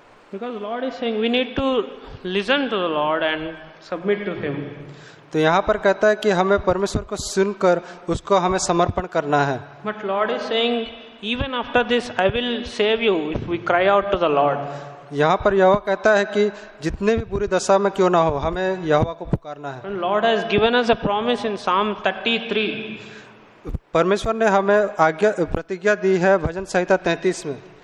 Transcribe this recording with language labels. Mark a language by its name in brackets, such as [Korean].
[English] Because Lord is saying we need to listen to the Lord and submit to Him. [Hindi] तो यहाँ पर कहता है कि हमें परमेश्वर को सुनकर उसको हमें समर्पण करना है। [English] But Lord is saying even after this I will save you if we cry out to the Lord. [Hindi] यहाँ पर यहोवा कहता है कि जितने भी बुरी दशा में क्यों ना हो हमें यहोवा को पुकारना है। [English] And Lord has given us a promise in Psalm 33. [Hindi] परमेश्वर ने हमें प्रतिज्ञा दी है भजन संहिता 33 में।